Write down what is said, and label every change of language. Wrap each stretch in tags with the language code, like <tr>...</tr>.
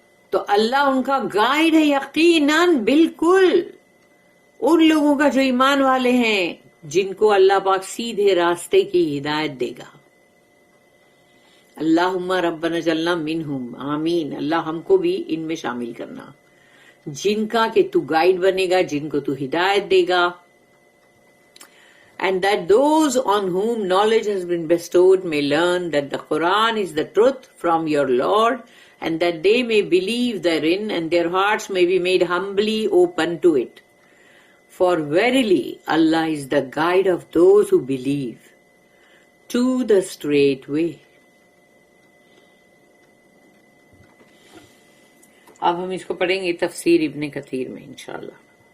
<ur>تو اللہ ان کا گائیڈ ہے یقیناً بالکل ان لوگوں کا جو ایمان والے ہیں، جن کو اللہ پاک سیدھے راستے کی ہدایت دے گا.</ur> <ar>اللہم ربنا اجعلنا منہم،</ar> <ur>آمین. اللہ ہم کو بھی ان میں شامل کرنا، جن کا کہ تو گائیڈ بنے گا، جن کو تو ہدایت دے گا.</ur> <en>And that those on whom knowledge has been bestowed may learn that the Quran is the truth from your Lord, and that they may believe therein, and their hearts may be made humbly open to it. For verily Allah is the guide of those who believe to the straight way.</en> <ur>اب ہم اس کو پڑھیں گے تفسیر ابن کثیر میں انشاءاللہ.</ur>